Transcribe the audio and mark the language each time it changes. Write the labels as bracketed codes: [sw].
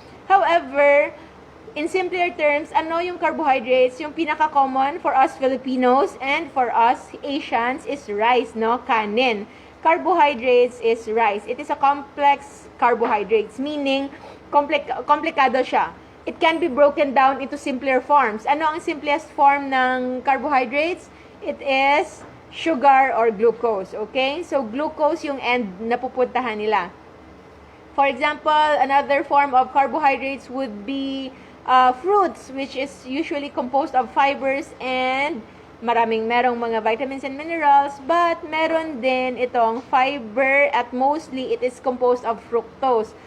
[en] However, in simpler terms, ano yung carbohydrates? Yung pinaka-common for us Filipinos and for us Asians is rice, no? Kanin. Carbohydrates is rice. It is a complex carbohydrates, meaning [tl] komplikado siya. [en] It can be broken down into simpler forms. [tl] Ano ang simplest form ng carbohydrates? [en] It is sugar or glucose, okay? [tl] So, glucose yung end na pupuntahan nila. [en] For example, another form of carbohydrates would be fruits, which is usually composed of fibers and merong mga vitamins and minerals, but [tl] meron din itong fiber [en] at mostly it is composed of fructose.